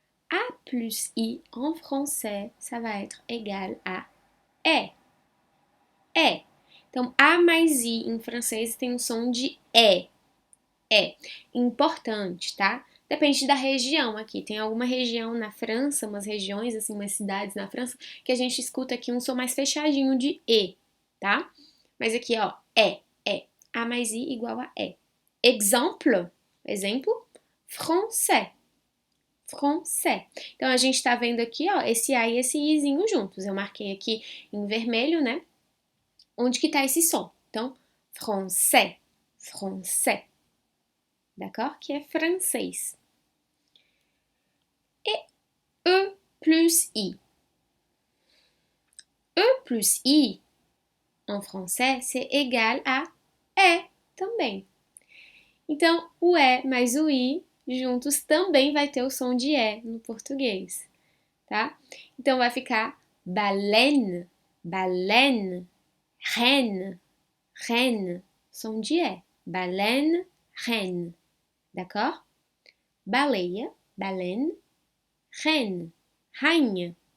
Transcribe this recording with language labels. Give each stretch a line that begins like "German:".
French: A plus I en français, ça va être égal à E. É.
Portuguese: Então, A mais I em francês tem um som de E. É. Importante, tá? Depende da região aqui. Tem alguma região na França, umas regiões, assim, umas cidades na França, que a gente escuta aqui um som mais fechadinho de E, tá? Mas aqui, ó, É. A mais I igual a E. Exemplo, français. Français. Então, a gente tá vendo aqui, ó, esse A e esse Izinho juntos. Eu marquei aqui em vermelho, né? Onde que tá esse som? Então, français, français, d'accord? Que é francês.
French: E E plus I. E plus I, en français, c'est égal à E também.
Portuguese: Então, o E mais o I juntos também vai ter o som de E no português, tá? Então, vai ficar baleine, baleine, reine, reine, som de E. Baleine, reine. D'accord? Baleia, baleine, reine, rainha.